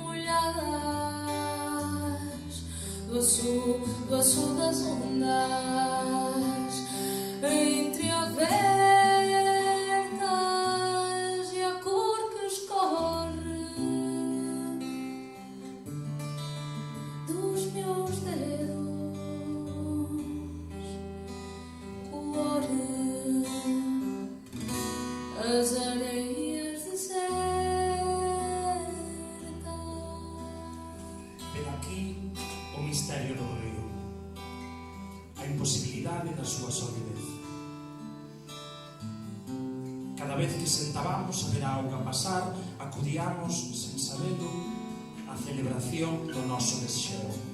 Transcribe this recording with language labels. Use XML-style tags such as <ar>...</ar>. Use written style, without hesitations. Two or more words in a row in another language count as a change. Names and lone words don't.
<pt>molhadas do azul das ondas entreabertas e a cor que escorre dos meus dedos colore as areias desertas.</pt> <gl>Pero aquí o misterio do río, a imposibilidade da súa solidez. Cada vez que sentábamos a ver a auga pasar, acudíamos, sen sabelo, á celebración do noso desxeo.</gl>